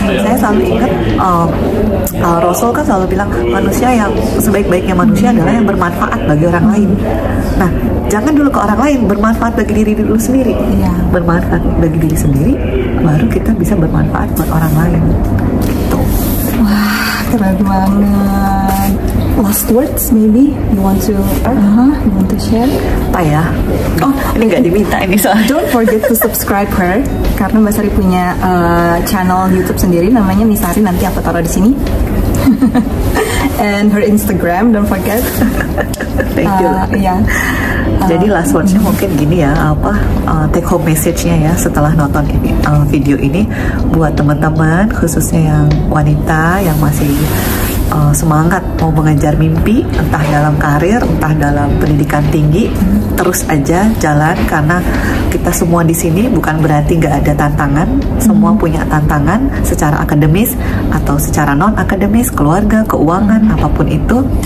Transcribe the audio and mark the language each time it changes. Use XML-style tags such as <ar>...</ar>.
<id>Saya selalu ingat Rasul kan selalu bilang, manusia yang sebaik-baiknya manusia adalah yang bermanfaat bagi orang lain. Nah, jangan dulu ke orang lain, bermanfaat bagi diri dulu sendiri. Bermanfaat bagi diri sendiri, baru kita bisa bermanfaat buat orang lain. Gitu. Wah, keren banget.</id> <en>Last words maybe you want to share?</en> <id>Apa ya? Ini nggak diminta ini soalnya.</id> <en>Don't forget to subscribe her,</en> <id>karena Mbak Sari punya channel YouTube sendiri namanya Misari, nanti aku taruh di sini.</id> <en>and her Instagram, don't forget. Thank you. Yeah.</en> <id>Jadi last words-nya mungkin gini ya, take home message-nya ya setelah nonton ini, video ini buat teman-teman khususnya yang wanita yang masih semangat mau mengejar mimpi, entah dalam karir, entah dalam pendidikan tinggi, terus aja jalan, karena kita semua di sini bukan berarti nggak ada tantangan, semua punya tantangan secara akademis atau secara non akademis, keluarga, keuangan, apapun itu.</id>